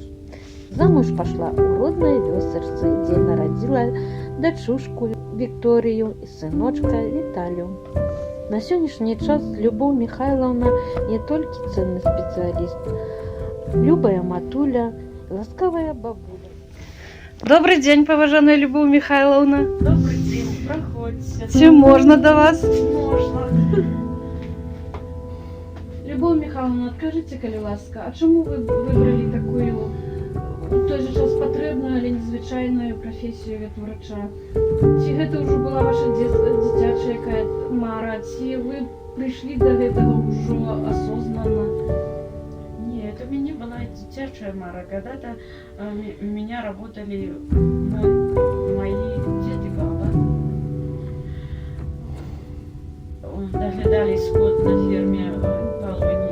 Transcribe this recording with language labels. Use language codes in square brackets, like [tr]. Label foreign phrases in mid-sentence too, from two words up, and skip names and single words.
[be] Замуж пашла ў роднай вёсачцы, дзе нарадзіла дачушку Вікторію і сыночка Віталію. На сённяшні час Любоў Міхайлаўна не толькі цэнны спецыяліст, любая матуля, ласкавая бабуля. Добрый дзень, паважаная Любоў Міхайлаўна. [ru] Добрый день, проходите. [be] Ці можна до вас? [ru] Можно. [be] Любоў Міхайлаўна, скажите, калі ласка, а чаму вы выбрали такую у той же час патрэбную, але незвычайную прафесію ветурача? Ці гэта ўжо была ваша дзіцячая якая мара, ці вы прыйшлі до гэтага ўжо осознанно? [ru] Нет, это у меня была [be] детячая мара. [ru] Когда-то у меня работали мои дед и баба. Доглядали скот на ферме Полони.